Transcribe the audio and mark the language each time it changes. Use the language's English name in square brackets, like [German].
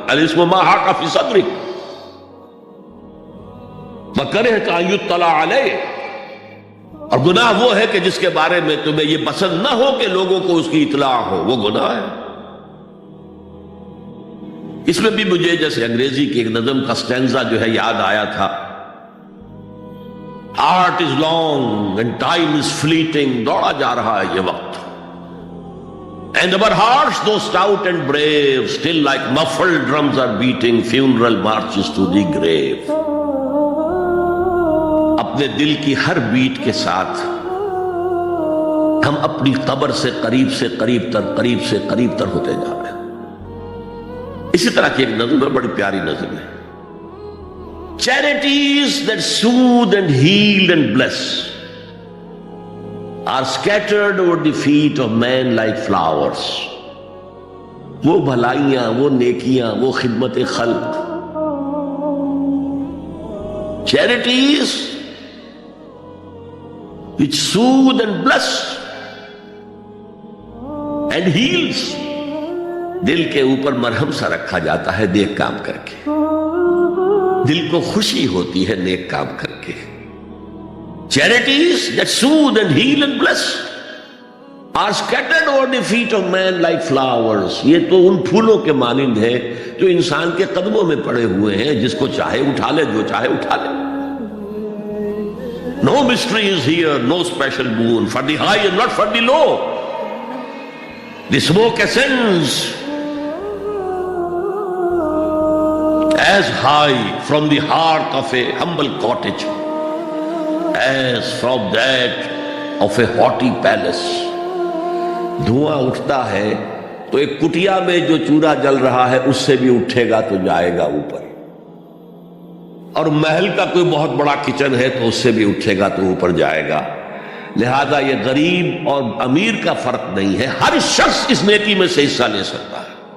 [Arabic] الاسم ما حاک فی صدرک وکرہت ان یطلع علیہ، [Urdu] اور گناہ وہ ہے کہ جس کے بارے میں تمہیں یہ پسند نہ ہو کہ لوگوں کو اس کی اطلاع ہو، وہ گناہ ہے. اس میں بھی مجھے جیسے انگریزی کی ایک نظم کا سٹینزا جو ہے یاد آیا تھا، [English] art is long and time is fleeting, [Urdu] دوڑا جا رہا ہے یہ وقت. And [English] our hearts though stout and brave still like muffled drums are beating funeral marches to the grave. [Urdu] اپنے دل کی ہر بیٹ کے ساتھ ہم اپنی قبر سے قریب سے قریب تر، قریب سے قریب تر ہوتے جا رہے ہیں. اسی طرح کی ایک نظم ہے، بڑی پیاری نظم ہے. [English] Charities that soothe and heal and bless are scattered over the feet of men like flowers. [Urdu] وہ بھلائیاں، وہ نیکیاں، وہ خدمت خلق، [English] charities which soothe and bless and heals، [Urdu] دل کے اوپر مرہم سا رکھا جاتا ہے نیک کام کر کے، دل کو خوشی ہوتی ہے نیک کام کر کے. [English] Charities that soothe and heal and bless are scattered over the feet of men like flowers. [Urdu] یہ تو ان پھولوں کے مانند ہے جو انسان کے قدموں میں پڑے ہوئے ہیں، جس کو چاہے اٹھا لے، جو چاہے اٹھا لے. [English] No mystery is here, no special boon for the high and not for the low. The smoke ascends as high from the hearth of a humble cottage as from that of a haughty palace. [Urdu] دھواں اٹھتا ہے تو ایک کٹیا میں جو چولہا جل رہا ہے اس سے بھی اٹھے گا تو جائے گا اوپر، اور محل کا کوئی بہت بڑا کچن ہے تو اس سے بھی اٹھے گا تو اوپر جائے گا. لہذا یہ غریب اور امیر کا فرق نہیں ہے، ہر شخص اس نیکی میں سے حصہ لے سکتا ہے.